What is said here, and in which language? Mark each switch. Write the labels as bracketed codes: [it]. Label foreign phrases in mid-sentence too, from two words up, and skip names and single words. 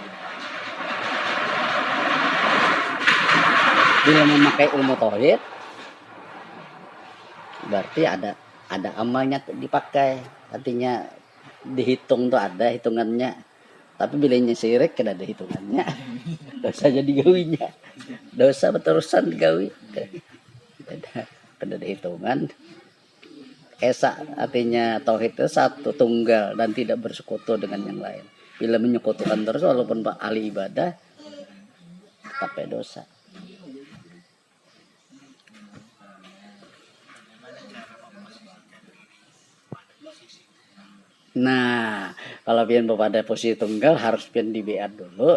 [bjn] Bila memakai ilmu tauhid, berarti ada amalnya dipakai. Artinya dihitung tuh ada hitungannya. Tapi bilanya syirik kada ada hitungannya. Dosa jadi gawinya. Dosa beterusan digawi. Kada ada hitungan. [id] Esa artinya tauhid itu satu tunggal dan tidak bersekutu dengan yang lain. Bila menyekutukan terus walaupun ahli ibadah tetap dosa. [bjn] Nah, kalau pian pada posisi tunggal harus pian dibeat dulu.